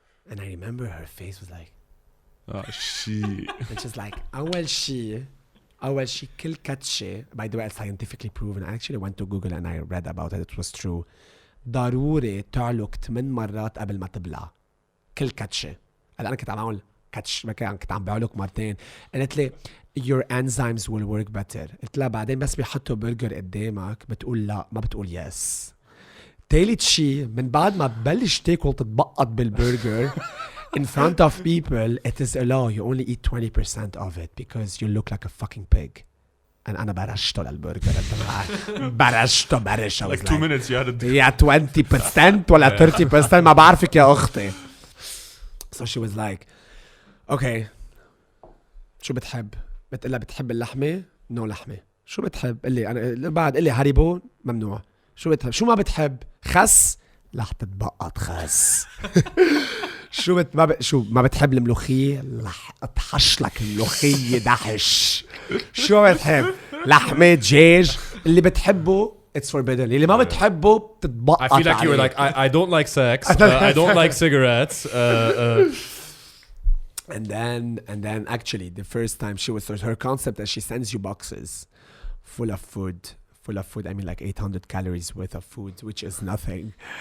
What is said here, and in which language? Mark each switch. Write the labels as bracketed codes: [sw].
[en] And I remember her face was like, Ah, shit. and she's like, [ar] أول شيء كل كاتشة. [en] By the way, it's scientifically proven. I actually went to Google and I read about it. It was true. [ar] ضروري تعلق 8 مرات قبل ما تبلع. كل كاتشة. هلا أنا كنت عم أعمل كاتش، ما كنت عم بعلق مرتين. قالت لي [en] your enzymes will work better. [ar] قلت لها بعدين بس بيحطوا برجر قدامك بتقول لا، ما بتقول يس. تالت شيء من بعد ما تبلش تاكل تتبقط بالبرجر [en] in front of people, it is a law. You only eat 20% of it because you look like a fucking pig. [ar] أنا برشته للبرجر برشته برش. [en] I was Like 2 minutes you had it. [ar] يا 20% ولا 30% ما بعرفك يا أختي. [en] So she was like okay [ar] شو بتحب؟ بتقلها بتحب اللحمة؟ نو لحمة. شو بتحب؟ قلي أنا بعد قلي هاريبو ممنوع. شو بتحب؟ شو ما بتحب؟ خس؟ رح تتبقط خس. شو ما بتحب الملوخية؟ رح اطحش لك الملوخية دحش. شو بتحب؟ لحمة دجاج؟ اللي بتحبه [en] it's forbidden. [ar] اللي ما بتحبه بتتبقط. [en] I feel like you were like, I don't like sex. I don't like cigarettes. And then actually the first time she was, her concept that she sends you boxes full of food. I mean like 800 calories worth of food, which is nothing.